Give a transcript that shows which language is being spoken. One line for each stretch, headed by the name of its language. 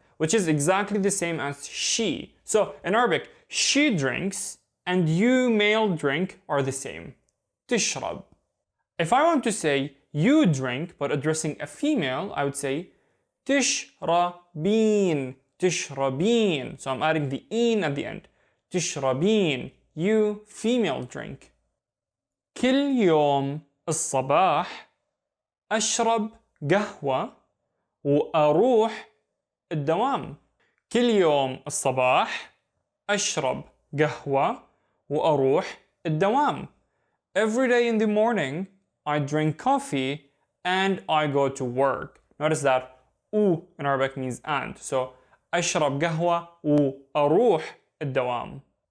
English: Which is exactly the same as she. So in Arabic, she drinks and you male drink are the same.
Arabic: تشرب.
English: If I want to say you drink but addressing a female, I would say تشربين.
Arabic: تشربين.
English: So I'm adding the in at the end. تشربين. You female drink.
Arabic: كل يوم الصباح أشرب قهوة وأروح الدوام. كل يوم الصباح أشرب قهوة وأروح الدوام.
English: Every day in the morning, I drink coffee and I go to work. Notice that U in Arabic means and.
Arabic: So أشرب قهوة وأروح الدوام.